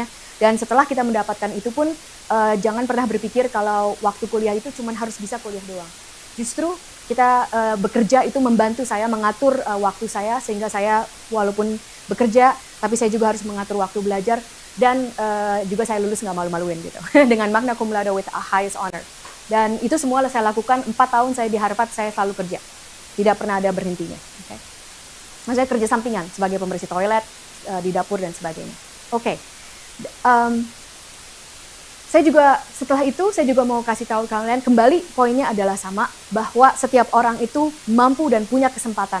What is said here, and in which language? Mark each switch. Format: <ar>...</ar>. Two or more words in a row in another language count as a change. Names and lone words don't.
<id>Dan setelah kita mendapatkan itu pun, jangan pernah berpikir kalau waktu kuliah itu cuma harus bisa kuliah doang. Justru kita bekerja itu membantu saya mengatur waktu saya, sehingga saya walaupun bekerja, tapi saya juga harus mengatur waktu belajar, dan juga saya lulus nggak malu-maluin gitu, dengan</id> <la>magna cum laude</la> <en>with a highest honor.</en> <id>Dan itu semua saya lakukan, 4 tahun saya di Harvard, saya selalu kerja. Tidak pernah ada berhentinya.</id> <en>Okay?</en> <id>Saya kerja sampingan sebagai pembersih toilet, di dapur dan sebagainya. Oke. Saya juga setelah itu saya juga mau kasih tahu kalian kembali, poinnya adalah sama, bahwa setiap orang itu mampu dan punya kesempatan.</id>